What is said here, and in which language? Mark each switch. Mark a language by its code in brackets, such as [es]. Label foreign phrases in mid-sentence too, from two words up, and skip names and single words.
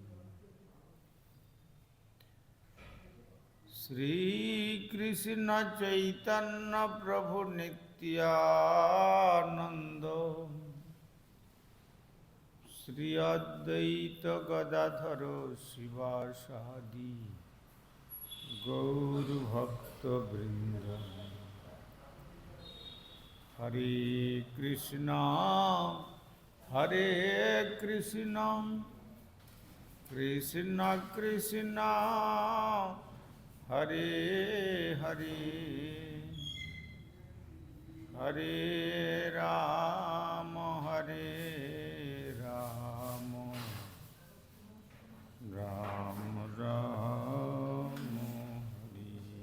[sa] श्रीकृष्ण चैतन्य प्रभु नित्यानंद श्री अद्वैत गदाधर शिवासादि গৌরভক্তবৃন্দ, হরে কৃষ্ণ হরে কৃষ্ণ কৃষ্ণ কৃষ্ণ হরে হরে হরে রাম হরে রাম রাম রাম হরে।